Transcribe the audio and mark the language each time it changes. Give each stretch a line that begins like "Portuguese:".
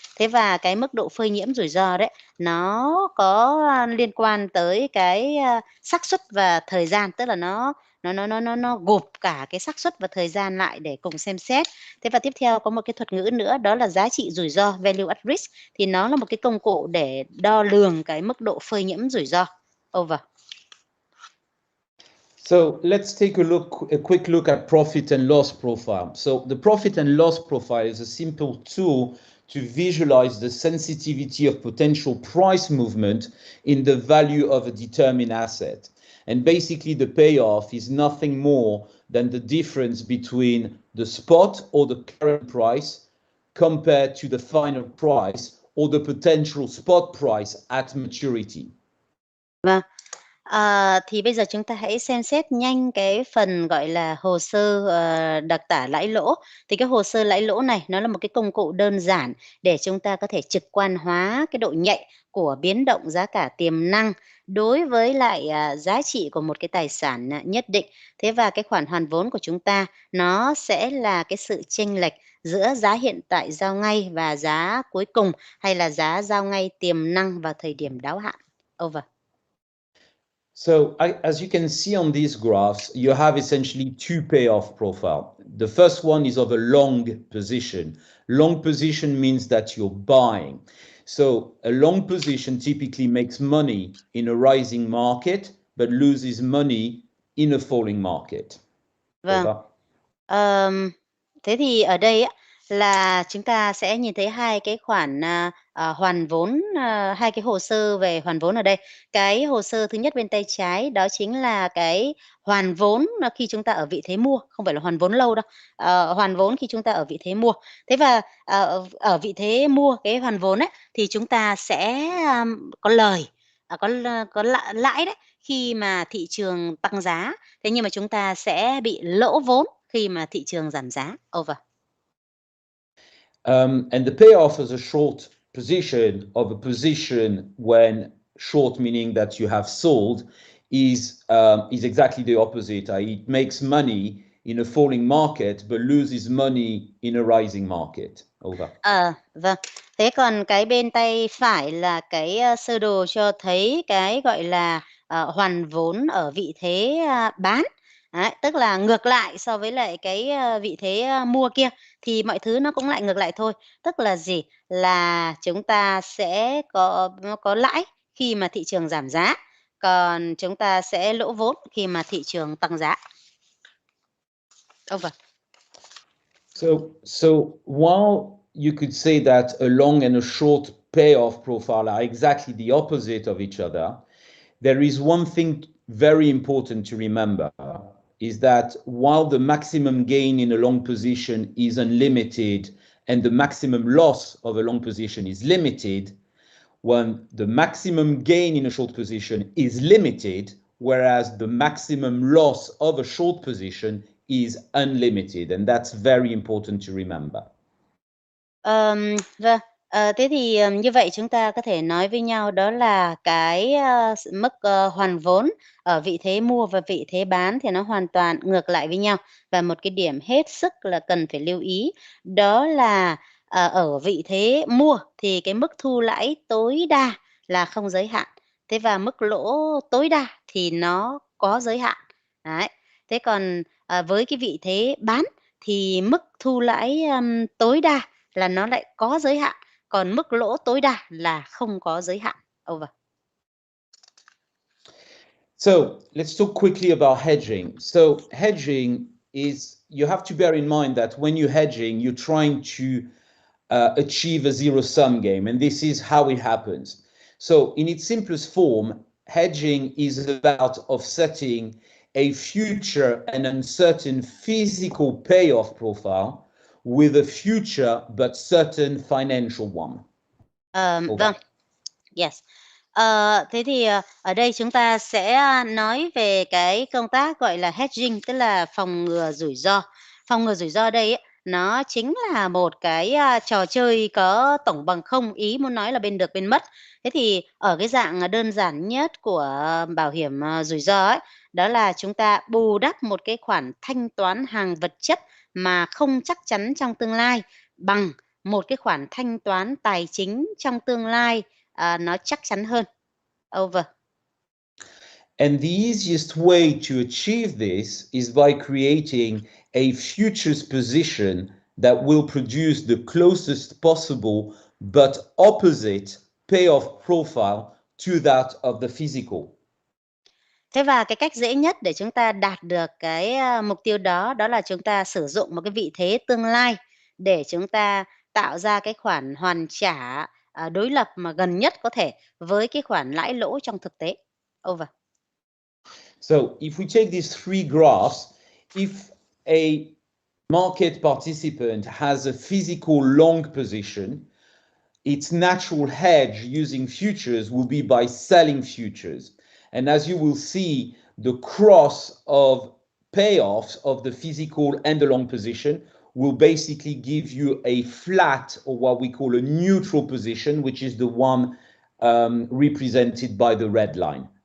Vietnamese: Thế và cái mức độ phơi nhiễm rủi ro đấy nó có liên quan tới cái xác suất và thời gian, tức là nó gộp cả cái xác suất và thời gian lại để cùng xem xét. Thế và tiếp theo có một cái thuật ngữ nữa, đó là giá trị rủi ro, value at risk, thì nó là một cái công cụ để đo lường cái mức độ phơi nhiễm rủi ro.
English: Over. So let's take a quick look at profit and loss profile. So the profit and loss profile is a simple tool to visualize the sensitivity of potential price movement in the value of a determined asset. And basically the payoff is nothing more than the difference between the spot or the current price compared to the final price or the potential spot price at maturity.
Vietnamese: Vâng. Thì bây giờ chúng ta hãy xem xét nhanh cái phần gọi là hồ sơ đặc tả lãi lỗ. Thì cái hồ sơ lãi lỗ này nó là một cái công cụ đơn giản để chúng ta có thể trực quan hóa cái độ nhạy của biến động giá cả tiềm năng đối với lại giá trị của một cái tài sản nhất định. Thế và cái khoản hoàn vốn của chúng ta nó sẽ là cái sự chênh lệch giữa giá hiện tại giao ngay và giá cuối cùng, hay là giá giao ngay tiềm năng vào thời điểm đáo hạn.
English: Over. So as you can see on these graphs, you have essentially two payoff profile. The first one is of a long position. Long position means that you're buying. So a long position typically makes money in a rising market, but loses money in a falling market.
Vietnamese: Vâng. Thế thì ở đây á, là chúng ta sẽ nhìn thấy hai cái khoản hoàn vốn, hai cái hồ sơ về hoàn vốn ở đây. Cái hồ sơ thứ nhất bên tay trái đó chính là cái hoàn vốn khi chúng ta ở vị thế mua, không phải là hoàn vốn lâu đâu. Hoàn vốn khi chúng ta ở vị thế mua. Thế và ở vị thế mua cái hoàn vốn ấy thì chúng ta sẽ có lời, có lãi đấy khi mà thị trường tăng giá. Thế nhưng mà chúng ta sẽ bị lỗ vốn khi mà thị trường giảm giá.
English: Over. And the payoff as a short position of a position when short meaning that you have sold is exactly the opposite. It makes money in a falling market but loses money in a rising market. Over.
Vietnamese: Vâng. Thế còn cái bên tay phải là cái sơ đồ cho thấy cái gọi là hoàn vốn ở vị thế bán. Đấy, tức là ngược lại so với lại cái vị thế mua kia thì mọi thứ nó cũng lại ngược lại thôi. Tức là gì? Là chúng ta sẽ có lãi khi mà thị trường giảm giá, còn chúng ta sẽ lỗ vốn khi mà thị trường tăng giá.
English: Over. So while you could say that a long and a short payoff profile are exactly the opposite of each other, there is one thing very important to remember, is that while the maximum gain in a long position is unlimited and the maximum loss of a long position is limited, when the maximum gain in a short position is limited, whereas the maximum loss of a short position is unlimited, and that's very important to remember.
Vietnamese: Vâng, thế thì như vậy chúng ta có thể nói với nhau đó là cái mức hoàn vốn ở vị thế mua và vị thế bán thì nó hoàn toàn ngược lại với nhau. Và một cái điểm hết sức là cần phải lưu ý đó là ở vị thế mua thì cái mức thu lãi tối đa là không giới hạn. Thế và mức lỗ tối đa thì nó có giới hạn. Đấy. Thế còn với cái vị thế bán thì mức thu lãi tối đa là nó lại có giới hạn, còn mức lỗ tối đa là không có giới hạn.
English: Over. So let's talk quickly about hedging. So hedging is, you have to bear in mind that when you're hedging, you're trying to achieve a zero-sum game, and this is how it happens. So in its simplest form, hedging is about offsetting a future and uncertain physical payoff profile with a future but certain financial one.
Vietnamese: Vâng.
English: Yes.
Vietnamese: Thế thì ở đây chúng ta sẽ nói về cái công tác gọi là hedging, tức là phòng ngừa rủi ro. Phòng ngừa rủi ro đây ấy, nó chính là một cái trò chơi có tổng bằng không, ý muốn nói là bên được bên mất. Thế thì ở cái dạng đơn giản nhất của bảo hiểm rủi ro ấy, đó là chúng ta bù đắp một cái khoản thanh toán hàng vật chất mà không chắc chắn trong tương lai bằng một cái khoản thanh toán tài chính trong tương lai nó chắc chắn hơn.
English: Over. And the easiest way to achieve this is by creating a futures position that will produce the closest possible but opposite payoff profile to that of the physical.
Vietnamese: Thế và cái cách dễ nhất để chúng ta đạt được cái mục tiêu đó, đó là chúng ta sử dụng một cái vị thế tương lai để chúng ta tạo ra cái khoản hoàn trả đối lập mà gần nhất có thể với cái khoản lãi lỗ trong thực tế.
English: Over. So if we take these three graphs, if a market participant has a physical long position, its natural hedge using futures will be by selling futures. And as you will see, the cross of payoffs of the physical and the long position will basically give you a flat, or what we call a neutral position, which is the one represented by the red line.